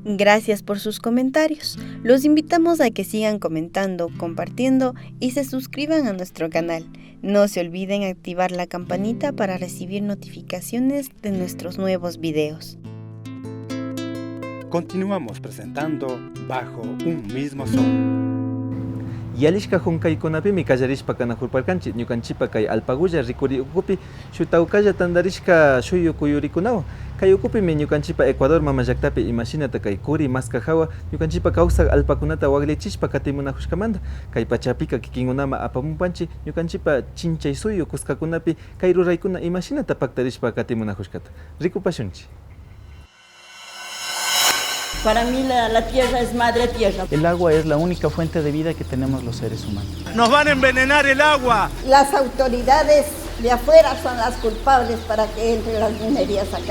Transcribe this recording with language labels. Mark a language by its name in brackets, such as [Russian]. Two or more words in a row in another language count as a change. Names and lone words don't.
[Spanish] Gracias por sus comentarios. Los invitamos a que sigan comentando, compartiendo y se suscriban a nuestro canal. No se olviden activar la campanita para recibir notificaciones de nuestros nuevos videos. Continuamos presentando Bajo un mismo sol. [Quechua] Yalishka hunkaykunapi mi kallarishpa kanahurparkanchik ñukanchipa kay alpagulla rikuri ukupi shutawkalla tandarishka shuyu kuyurikunawan kay ukupimi ñukanchipa Ecuador mama llaktapi imashinata kay kuri maska hawa ñukanchipa kawsaq alpakunata waklichishpa katimunajushkamanta kay pachapika kikinkunama apamunpanchik ñukanchipa chinchay suyu kuskakunapi kay ruraykuna imashinata paktarishpa katimunajushkata rikupashunchik. [Spanish] Para mí la tierra es madre tierra. El agua es la única fuente de vida que tenemos los seres humanos. ¡Nos van a envenenar el agua! Las autoridades de afuera son las culpables para que entren las minerías acá.